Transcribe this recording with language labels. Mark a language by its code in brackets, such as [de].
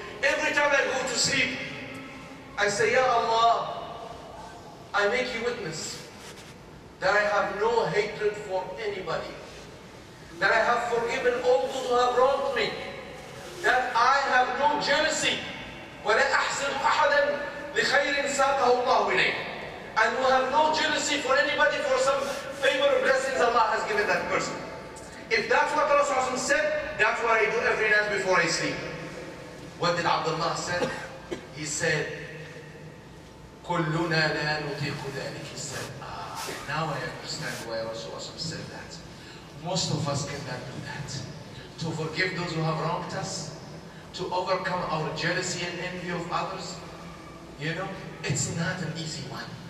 [en] Every time I go to sleep, I say, Ya Allah, I make you witness that I have no hatred for anybody, that I have forgiven all those who have wronged me, that I have no jealousy, [ar] وَلَا أَحْسِنُ أَحَدًا لِخَيْرٍ سَاقَهُ اللَّهُ إِلَيْهِ, [en] and who have no jealousy for anybody for some favor or blessings Allah has given that person. If that's what Rasulullah said, that's what I do every night before I sleep. What did Abdullah say? He said, [ar] كُلُّنَا لَا نُطِيقُ ذَلِكَ. [en] He said, now I understand why Rasulullah said that. Most of us cannot do that. To forgive those who have wronged us, to overcome our jealousy and envy of others, it's not an easy one.